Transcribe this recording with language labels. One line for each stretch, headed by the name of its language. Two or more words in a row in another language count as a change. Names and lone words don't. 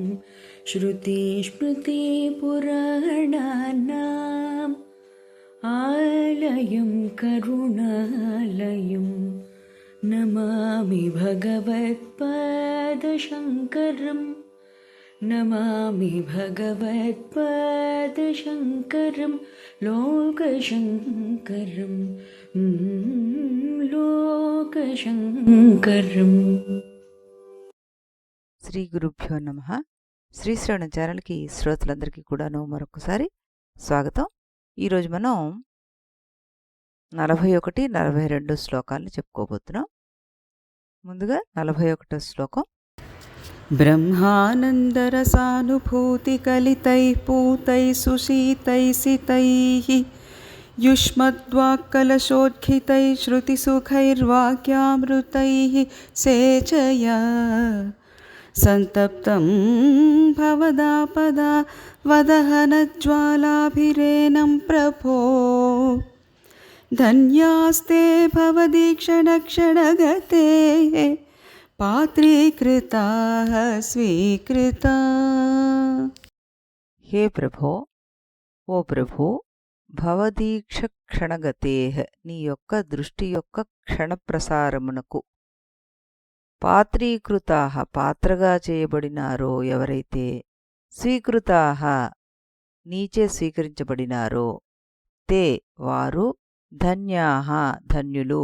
Sanskrit: श्रुतिस्मृतिपुराणानाम् आलयं करुणालयं नमामि भगवत्पादशङ्करम् नमामि भगवत्पादशङ्करं लोकशङ्करं लोकशङ्करम्। శ్రీ గురుభ్యో నమః.
Telugu: శ్రీ శ్రవణ ఛానల్కి శ్రోతలందరికీ కూడాను మరొకసారి స్వాగతం. ఈరోజు మనం 41, 42 శ్లోకాలను చెప్పుకోబోతున్నాం. ముందుగా 41వ శ్లోకం.
Sanskrit: ब्रह्मानन्दरसानुभूतिकलितैः पूतैः सुशीतैः सितैः युष्मद्वाक्कलशोद्खितैः श्रुतिसुखैर्वाक्यामृतैः सेचया सन्तप्तं भवदापदा वदहनज्वालाभिरेनं प्रभो धन्यास्ते भवदीक्षणक्षणगते पात्रीकृता स्वीकृता। హే ప్రభో,
Telugu: ఓ ప్రభు,
Sanskrit: భవదీక్ష క్షణగతేహ,
Telugu: నీ యొక్క దృష్టి యొక్క క్షణప్రసారమునకు పాత్రీకృతాః, పాత్రగా చేయబడినారో ఎవరైతే, స్వీకృతాః, నీచే స్వీకరించబడినారో, తే వారు, ధన్యాః, ధన్యులు.